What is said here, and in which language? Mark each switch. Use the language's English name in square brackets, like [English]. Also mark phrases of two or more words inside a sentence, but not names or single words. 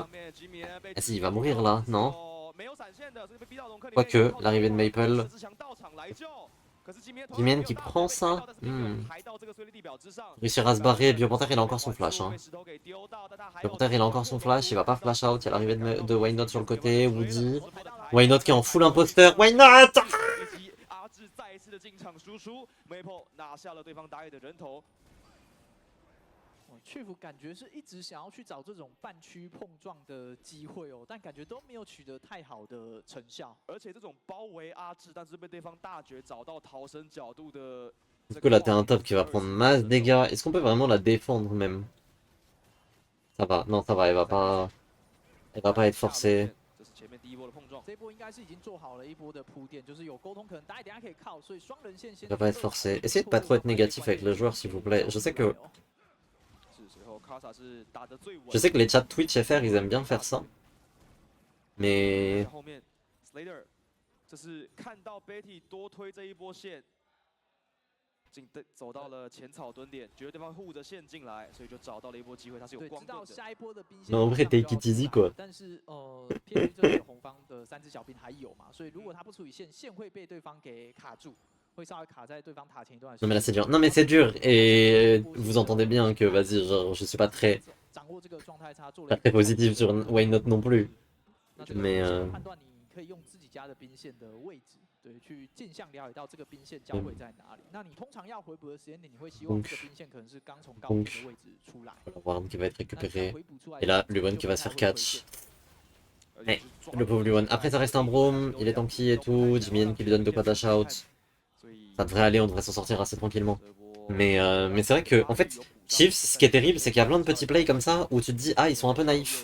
[French] Asie, il va mourir là, non? Quoique, l'arrivée de Maple. Jimien qui prend ça. Réussira à se barrer. Biopanther, il a encore son flash. Hein. Biopanther, il a encore son flash. Il va pas flash out. Il y a l'arrivée de Why Not sur le côté. Woody. Why Not qui est en full imposteur. Why Not! [Chinese] Chief 感觉是一直想要去找这种半区碰撞的机会哦，但感觉都没有取得太好的成效。而且这种包围阿智，但是被对方大绝找到逃生角度的。 [French] Du coup là t'es un top qui va prendre masse dégâts. Est-ce qu'on peut vraiment la défendre même? Ça va, non ça va, elle va pas être forcée. [Chinese] 这波应该是已经做好了一波的铺垫，就是有沟通，可能大家等下可以靠，所以双人线先。 [French] Elle va pas être forcée. Essayez de pas trop être négatif avec le joueur s'il vous plaît. Je sais que les chats Twitch FR ils aiment bien faire ça. Mais [Chinese] 这是看到 Betty 多推这一波线，走到了前草蹲点，觉得对方护着线进来，所以就找到了一波机会。他是有光盾的。 [French] Non, en vrai, [English] take it easy [French] quoi. [Chinese] 但是偏这里红方的3只小兵还有嘛，所以如果他不处理线，线会被对方给卡住。 [French] Non mais là c'est dur, non mais c'est dur et vous entendez bien que vas-y genre je suis pas très positif sur Why Not non plus. Mais [Chinese] 对，去镜像了解到这个兵线交汇在哪里。那你通常要回补的时间点，你会希望这个兵线可能是刚从高点的位置出来。 [French] Warren qui va être récupéré. Et là, Luan qui va se faire catch. Eh, le pauvre Luan. Après, ça reste un Braum, il est tanky et tout. Jimin qui lui donne de quoi dash out. Ça devrait aller, on devrait s'en sortir assez tranquillement. Mais c'est vrai que, en fait, Chiefs, ce qui est terrible, c'est qu'il y a plein de petits plays comme ça où tu te dis, ah, ils sont un peu naïfs.